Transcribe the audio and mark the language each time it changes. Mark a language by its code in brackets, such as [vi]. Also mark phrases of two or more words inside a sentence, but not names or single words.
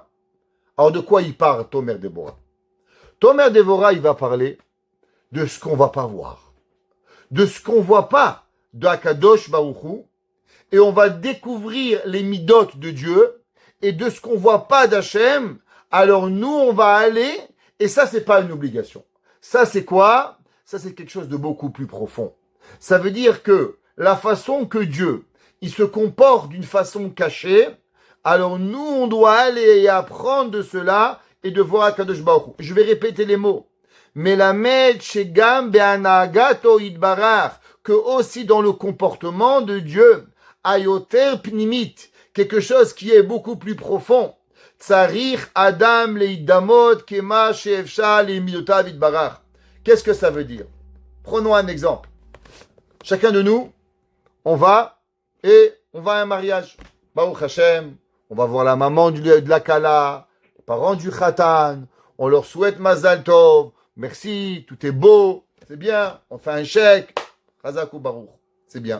[fr] Alors de quoi il parle, Tomer Déborah? Tomer Déborah, il va parler de ce qu'on va pas voir, de ce qu'on voit pas de [he] הקדוש ברוך הוא, [fr] et on va découvrir les midotes de Dieu, et de ce qu'on voit pas d'Hachem, alors nous on va aller, et ça c'est pas une obligation. Ça c'est quoi? Ça c'est quelque chose de beaucoup plus profond. Ça veut dire que la façon que Dieu, il se comporte d'une façon cachée, alors nous on doit aller et apprendre de cela, et de voir [he] הקדוש ברוך הוא. [fr] Je vais répéter les mots. [he] מלמד שגם בהנהגתו יתברך, [fr] que aussi dans le comportement de Dieu, [he] היותר פנימית, [fr] quelque chose qui est beaucoup plus profond. [he] צריך אדם להידמות כמה שאפשר למידותיו יתברך. [fr] Qu'est-ce que ça veut dire? Prenons un exemple. Chacun de nous, on va à un mariage. [he] ברוך השם, [fr] on va voir la maman de la Kala, les parents du Khatan, on leur souhaite [he] מזל טוב, [fr] merci, tout est beau, c'est bien, on fait un chèque, [he] חזק וברוך, [fr] c'est bien.